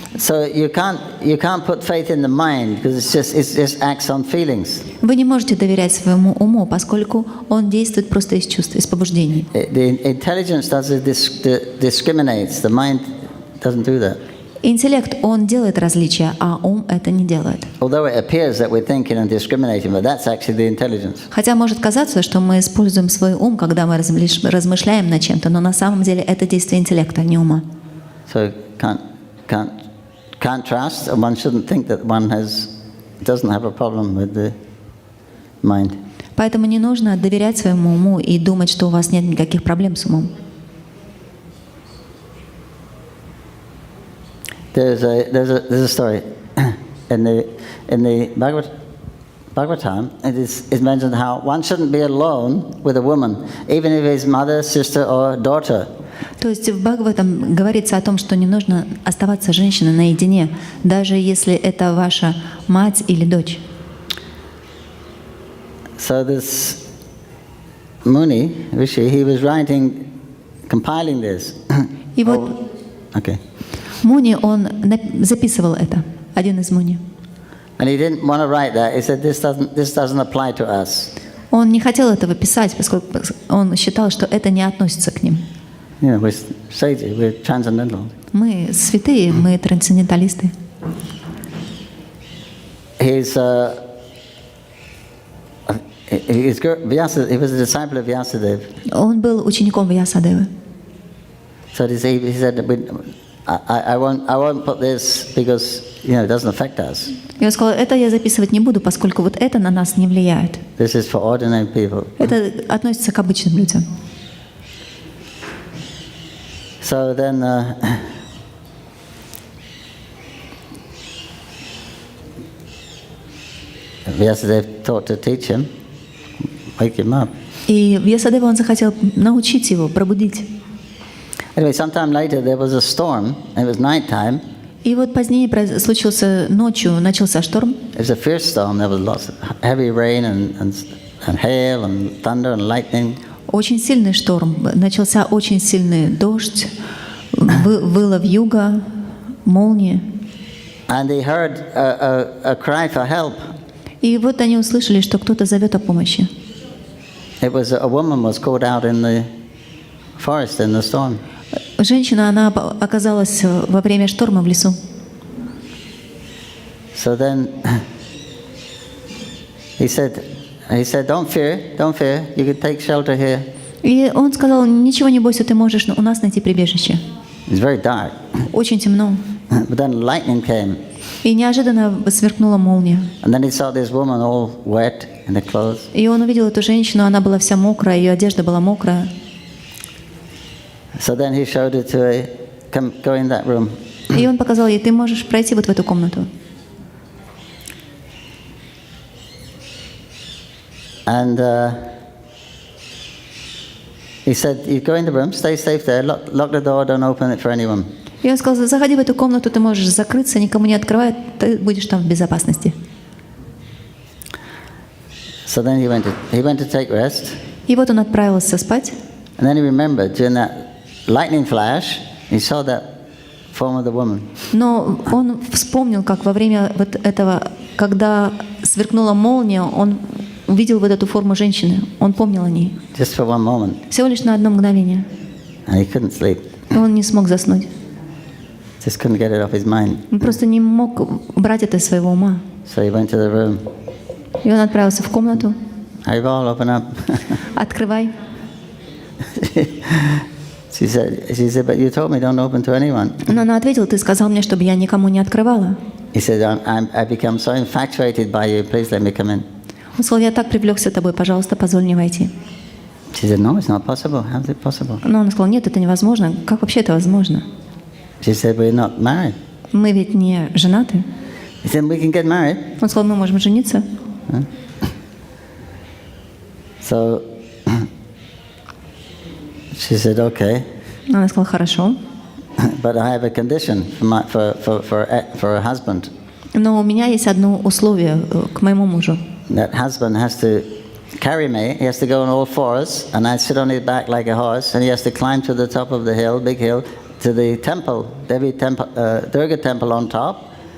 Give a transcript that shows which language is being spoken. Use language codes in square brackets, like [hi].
[en] So you can't put faith in the mind because it just acts on feelings. [ru] Вы не можете доверять своему уму, поскольку он действует просто из чувств, из побуждений. [en] The intelligence discriminates. The mind doesn't do that. [ru] Интеллект, он делает различия, а ум это не делает. [en] Although it appears that we're thinking and discriminating, but that's actually the intelligence. [ru] Хотя может казаться, что мы используем свой ум, когда мы размышляем над чем-то, но на самом деле это действие интеллекта, не ума. [en] So can't trust, and one shouldn't think that one doesn't have a problem with the mind. [ru] Поэтому не нужно доверять своему уму и думать, что у вас нет никаких проблем с умом. [en] There's a story in the Bhagavatam. It is mentioned how one shouldn't be alone with a woman, even if it's mother, sister, or daughter. [ru] То есть в Бхагаватам говорится о том, что не нужно оставаться женщиной наедине, даже если это ваша мать или дочь. [en] So this Muni, Rishi, he was compiling this. [ru] И вот [en] Okay. [ru] Муни, он записывал это, один из Муни. [en] And he didn't want to write that. He said, this doesn't apply to us. [ru] Он не хотел этого писать, поскольку он считал, что это не относится к ним. [en] You know, we're sages, we're transcendental. [ru] Мы святые, мы трансценденталисты. [en] He was a disciple of Vyasadeva. [ru] Он был учеником Вьясадевы. [en] So he said, I won't put this because it doesn't affect us. [ru] И он сказал, это я записывать не буду, поскольку вот это на нас не влияет. [en] This is for ordinary people. [ru] Это относится к обычным людям. [en] So then Vyasadeva thought to teach him, wake him up. [ru] И Вьясадева он захотел научить его, пробудить. [en] Anyway, sometime later there was a storm. It was night time. [ru] И вот позднее случился ночью, начался шторм. [en] It was a fierce storm. There was lots of heavy rain and hail and thunder and lightning. [ru] Очень сильный шторм. Начался очень сильный дождь, выла вьюга, молния. [en] And they heard a cry for help. [ru] И вот они услышали, что кто-то зовет о помощи. [en] It was a woman was caught out in forest in the storm. [ru] Женщина, она оказалась во время шторма в лесу. [en] So then he said, don't fear, you can take shelter here. [ru] И он сказал, ничего не бойся, ты можешь у нас найти прибежище. [en] It's very dark. [ru] Очень темно. [en] But then lightning came. [ru] И неожиданно сверкнула молния. [en] And then he saw this woman all wet in the clothes. [ru] И он увидел эту женщину, она была вся мокрая, ее одежда была мокрая. [en] So then he showed it to her, come, go in that room. [ru] И он показал ей, ты можешь пройти вот в эту комнату. [en] And he said, you go in the room, stay safe there, lock the door, don't open it for anyone. [ru] И он сказал, заходи в эту комнату, ты можешь закрыться, никому не открывай, ты будешь там в безопасности. [en] So then he went to take rest. [ru] И вот он отправился спать. [en] And then he remembered, during that lightning flash, he saw that form of the woman. [ru] Но он вспомнил, как во время вот этого, когда сверкнула молния, он увидел вот эту форму женщины. Он помнил о ней. [en] Just for one moment. [ru] Всего лишь на одно мгновение. [en] And he couldn't sleep. [ru] И он не смог заснуть. [en] Just couldn't get it off his mind. [ru] Он просто не мог брать это из своего ума. [en] So he went to the room. [ru] И он отправился в комнату. [en] Arrival, open up. [ru] Открывай. [en] She said, but you told me don't open to anyone. [ru] Но она ответила, ты сказал мне, чтобы я никому не открывала. [en] He said, I become so infatuated by you, please let me come in. [ru] Он сказал, я так привлекся тобой, пожалуйста, позволь мне войти. [en] She said, no, it's not possible. How is it possible? [ru] Но он сказал, нет, это невозможно. Как вообще это возможно? [en] She said, we're not married. [ru] Мы ведь не женаты. [en] He said, we can get married. [ru] Он сказал, мы можем жениться. [en] So she said, okay. [ru] Она сказала, хорошо. [en] But I have a condition for a husband. [ru] Но у меня есть одно условие к моему мужу. [en] That husband has to carry me. He has to go on all fours, and I sit on his back like a horse, and he has to climb to the top of the hill, big hill, to the temple, Devi temple, Durga temple on top.